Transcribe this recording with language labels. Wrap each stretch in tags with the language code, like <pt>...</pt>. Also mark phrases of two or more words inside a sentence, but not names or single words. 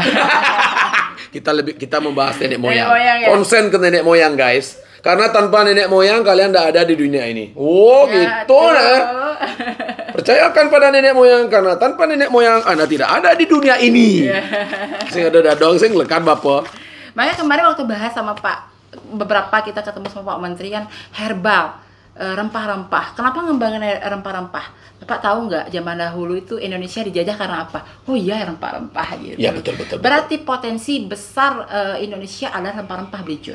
<id>kita membahas nenek moyang. moyang, ya? Konsen ke nenek moyang, guys. Karena tanpa nenek moyang kalian tidak ada di dunia ini. Oh, Ya, gitu tuh. nah. Percayakan pada nenek moyang, karena tanpa nenek moyang Anda tidak ada di dunia ini.</id> <ban>Sing ada dadong sing lekan bapak.</ban> <id>Makanya kemarin waktu bahas sama beberapa kita ketemu sama Pak Menteri kan, herbal, rempah-rempah. Kenapa ngembangin rempah-rempah? Bapak tahu nggak, zaman dahulu itu Indonesia dijajah karena apa? Oh iya, rempah-rempah gitu. Ya, betul. Berarti potensi besar Indonesia adalah rempah-rempah, Bejun.</id>